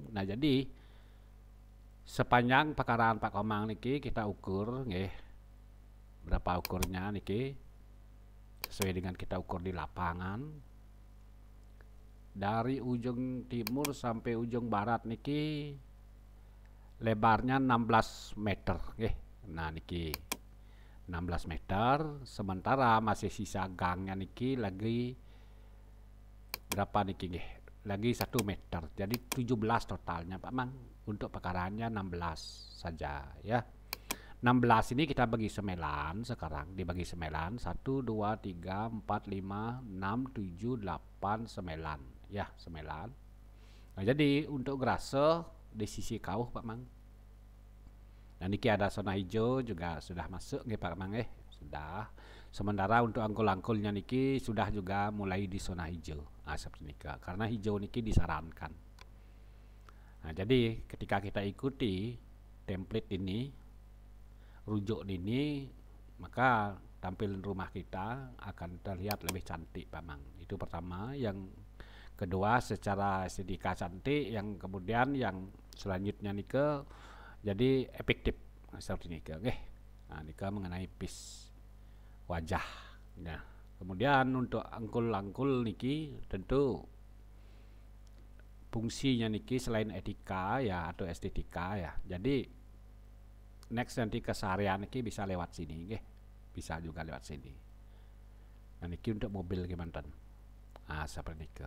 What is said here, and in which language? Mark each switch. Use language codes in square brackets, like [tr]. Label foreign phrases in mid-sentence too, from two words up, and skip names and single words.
[id] Nah, jadi sepanjang pekarangan Pak Komang niki kita ukur nggih, berapa ukurnya niki sesuai dengan kita ukur di lapangan. Dari ujung timur sampai ujung barat niki lebarnya 16 meter nggih. Nah, niki 16 meter, sementara masih sisa gangnya niki lagi berapa niki nggih? Lagi 1 meter. Jadi 17 totalnya Pak Mang. Untuk pekarannya 16 saja ya. 16 ini kita bagi semelan sekarang, dibagi semelan 1 2 3 4 5 6 7 8 semelan ya, semelan. Nah, jadi untuk grase di sisi kauh Pak Mang. Nah, niki ada zona hijau juga sudah masuk nggih Pak Mang sudah. Sementara untuk angkul-angkulnya niki sudah juga mulai di zona hijau. Nah, seperti niki. Karena hijau niki disarankan. Nah, jadi ketika kita ikuti template ini, rujuk ini, maka tampilan rumah kita akan terlihat lebih cantik Pak Mang. Itu pertama. Yang kedua secara estetika cantik, yang kemudian yang selanjutnya nike jadi efektif seperti nike nggih. Nah, nike mengenai pis wajah. Nah, kemudian untuk angkul-angkul niki tentu fungsinya niki selain etika ya atau estetika ya. Jadi next nanti keseharian niki bisa lewat sini nggih. Bisa juga lewat sini. Nah, niki untuk mobil gimana? Nah, seperti niki.